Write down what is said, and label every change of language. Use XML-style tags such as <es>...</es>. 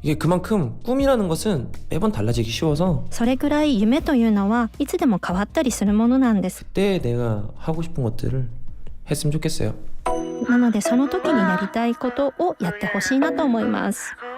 <ko>이게 그만큼 꿈이라는 것은 매번 달라지기 쉬워서</ko> <ja>それくらい夢というのはいつでも変わったりするものなんです。</ja> <ko>그때 내가 하고 싶은 것들을 했으면 좋겠어요.</ko> <ja>なのでその時にやりたいことをやってほしいなと思います。</ja>